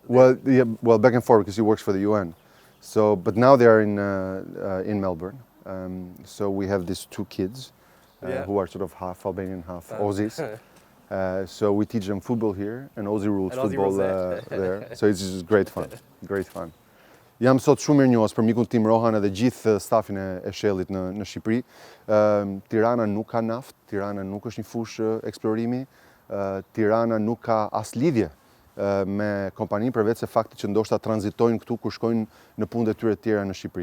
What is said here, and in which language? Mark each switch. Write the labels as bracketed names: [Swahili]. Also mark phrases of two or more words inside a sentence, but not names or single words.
[English] well, back and forth because he works for the UN. So, but now they are in Melbourne. So we have these two kids who are sort of half Albanian, half Aussies. So we teach them football here and Aussie rules football there. So it's just great fun. Great fun. [Albanian] Jam sot shumë mirënjohës për mikun tim Rohan edhe gjithë stafin e Shellit në Shqipëri. Tirana nuk ka naftë, Tirana nuk është një fushë eksplorimi, Tirana nuk ka as lidhje me kompaninë përveç se fakti që ndoshta tranzitojnë këtu kur shkojnë në punët e tyre të tjera në Shqipëri.